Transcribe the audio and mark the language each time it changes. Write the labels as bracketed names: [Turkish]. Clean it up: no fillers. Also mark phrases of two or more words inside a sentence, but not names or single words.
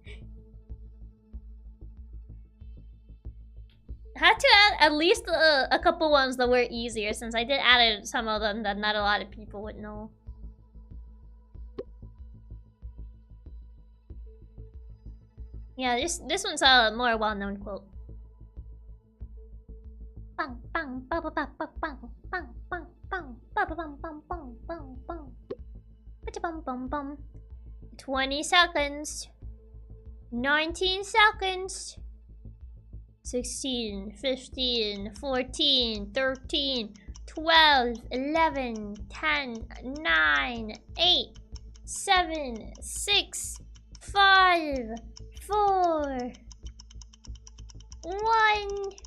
[English] Had to add at least a couple ones that were easier, since I did add some of them that not a lot of people would know. Yeah, this one's a more well-known quote. Bang bang ba ba ba ba bang bang bang bang ba ba bang bang bang bang bang. Bum bum bum. 20 seconds. 19 seconds. 16, 15, 14, 13, 12, 11, 10, 9, 8, 7, 6, 5, 4, 1.